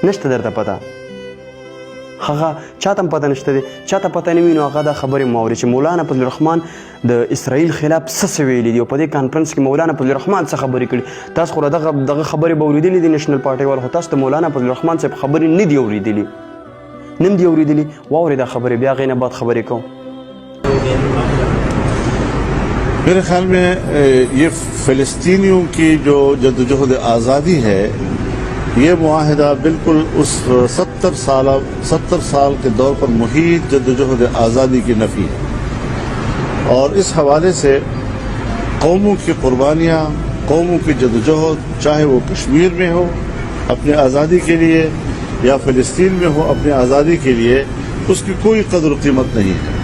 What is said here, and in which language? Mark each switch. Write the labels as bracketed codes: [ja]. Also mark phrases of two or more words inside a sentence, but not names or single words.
[ps] نشته درته پته، هغه چا ته هم پته نشته دی، چا ته پته نه وي نو هغه دا خبرې مه اوري چې مولانا فضل الرحمان د اسرائیل خلاف څه ویلي دي او په دې کانفرنس کې مولانا فضل الرحمان څه خبرې کړي۔ تاسو خو دغه خبرې به اورېدلې دي نیشنل پارټۍ وال، خو تاسو د مولانا فضل الرحمان صاحب خبرې نه دي اورېدلي، نه دي اورېدلي، واورې دا خبرې بیا هغې نه بعد خبرې کوو۔ [ur] میرے خیال میں یہ فلسطینیوں کی جو جدوجہد آزادی ہے، یہ معاہدہ بالکل اس 70 سال کے دور پر محیط جدوجہد آزادی کی نفی ہے، اور اس حوالے سے قوموں کی قربانیاں، قوموں کی جدوجہد، چاہے وہ کشمیر میں ہو اپنے آزادی کے لیے یا فلسطین میں ہو اپنے آزادی کے لیے، اس کی کوئی قدر و قیمت نہیں ہے۔